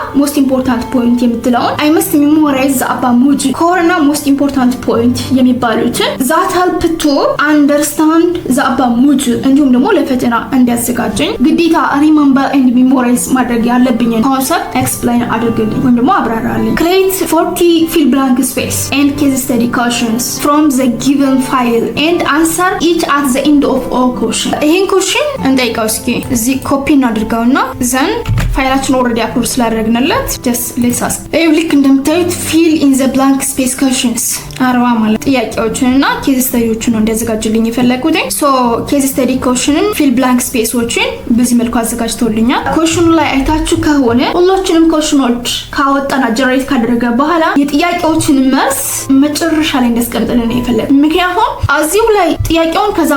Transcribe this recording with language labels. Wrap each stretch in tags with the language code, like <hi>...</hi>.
<en>most important point</en> <am>የምትለውን</am> <en>I must memorize the above module core</en> <am>እና</am> <en>most important point</en> <am>የሚባሉትን</am> <en>that help to understand the above module</en> <am>እንዲሁም ደግሞ ለፈተና እንዲያዘጋጀኝ ግዴታ</am> <en>remember and memorize</en> <am>ማድረግ ያለብኝን ኮንሰፕት</am> <en>explain</en> <am>አድርግልኝ ወይም ደግሞ አብራራልኝ።</am> <en>create 40 fill blank space and case study questions from the given file and answer each at the end of all question.</en> <am>ይሄን question እንጠይቀው እስኪ እዚህ ኮፒ እናድርገውና ዘን ፋይላችን ኦልሬዲ አፕሎድ ስላደረግንለት</am> <en>just let's ask.</en> <am>ልክ እንደምታዩት</am> <en>fill in the blank space questions</en> <am>40 ማለት ጥያቄዎችንና ኬዝ ስተዲዎችን ነው እንዲያዘጋጅልኝ የፈለኩት። ሶ ኬዝ ስተዲ ኮሽንን ፊል ብላንክ ስፔሶችን በዚህ መልኩ አዘጋጅተውልኛል። ኮሽኑ ላይ አይታችሁ ከሆነ ሁላችንም ኮሽኖች ካወጣና ጀነሬት ካደረገ በኋላ የጥያቄዎችን መልስ መጨረሻ ላይ እንዲያስቀምጥልን ነው የፈለኩት። ምክንያቱም እዚሁ ላይ ጥያቄውን</am>